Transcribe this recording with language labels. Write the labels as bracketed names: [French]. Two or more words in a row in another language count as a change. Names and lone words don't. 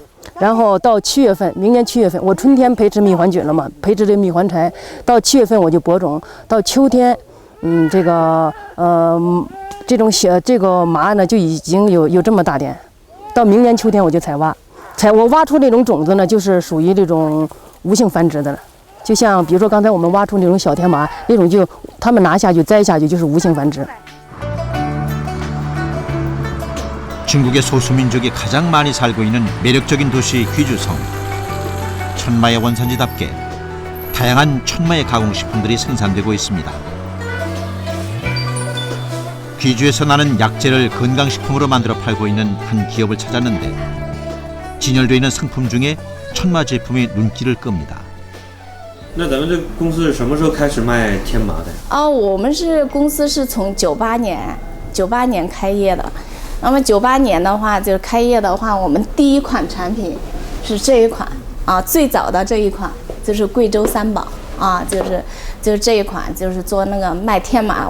[Chinese] 然后到7月份，明年7月份，我春天培植蜜环菌了嘛，培植这蜜环柴，到7月份我就播种，到秋天，这个麻呢就已经有这么大点，到明年秋天我就采挖，我挖出这种种子呢，就是属于这种无性繁殖的了，就像比如说刚才我们挖出那种小天麻，那种就他们拿下去摘下去就是无性繁殖。 [Korean] 중국의 소수민족이 가장 많이 살고 있는 매력적인 도시 귀주성. 천마의 원산지답게 다양한 천마의 가공식품들이 생산되고 있습니다. 귀주에서 나는 약재를 건강식품으로 만들어 팔고 있는 한 기업을 찾았는데 진열되어 있는 상품 중에 천마 제품이 눈길을 끕니다. [Chinese] 那咱们这公司是什么时候开始卖天麻的？我们公司是从98年开业的。 那么98年的话，就是开业的话，我们第一款产品是这一款啊，最早的这一款就是贵州三宝啊，就是这一款，就是做那个卖天麻。